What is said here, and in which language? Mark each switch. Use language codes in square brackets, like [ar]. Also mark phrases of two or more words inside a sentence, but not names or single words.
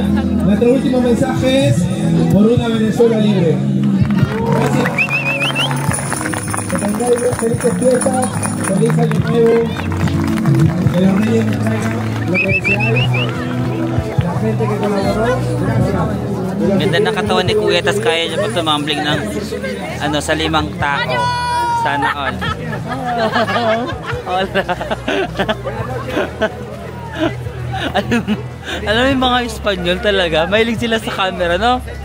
[es] Nuestro último mensaje es por una Venezuela libre. Gracias. Que tengáis felices fiestas, feliz año nuevo. Que los reyes nos traigan lo que deseáis. La gente que colaboró, gracias. [tl] Ganda na katawan ni Kuya, tas kaya niya pa tumambling ng ano, sa 5 tao. Sana all. Hola. alam mo yung mga Espanyol talaga, mahilig sila sa camera, no?